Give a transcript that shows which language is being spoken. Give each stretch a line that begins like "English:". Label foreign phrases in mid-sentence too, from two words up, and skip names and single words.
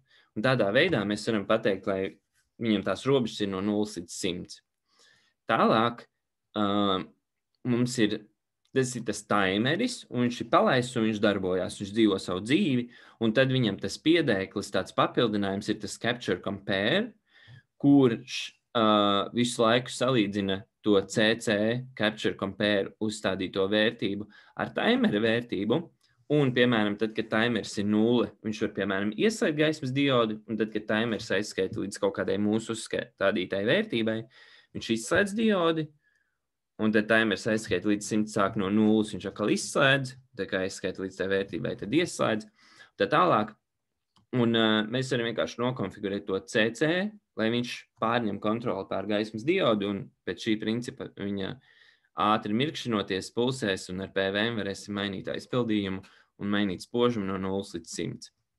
Latvian: Un tādā veidā mēs varam pateikt, lai viņam tās robežas ir no 0 līdz 100. Tālāk mums ir tas timeris, un viņš ir palaists, un viņš darbojās, viņš dzīvo savu dzīvi, un tad viņam tas piedēklis, tāds papildinājums ir tas
English: capture compare,
Latvian: kurš visu laiku salīdzina to
English: CC capture compare
Latvian: uzstādīto vērtību ar timera vērtību, un, piemēram, tad, kad timers ir 0, viņš var, piemēram, ieslēgt gaismas diodi, un tad, kad timers aizskaita līdz kaut kādai mūsu uzstādītai vērtībai, viņš izslēdz diodi, un tad timers aizskaita līdz 100, sāk no 0, viņš atkal izslēdz, tā kā aizskaita līdz tai vērtībai, tad ieslēdz, tad tālāk, un mēs varam vienkārši nokonfigurēt to CC, lai viņš pārņem kontroli pār gaismas diodu, un pēc šī principa viņa ātri mirkšķinoties pulsēs, un ar PVM varēsim mainīt aizpildījumu un mainīt spožumu no 0 līdz 100.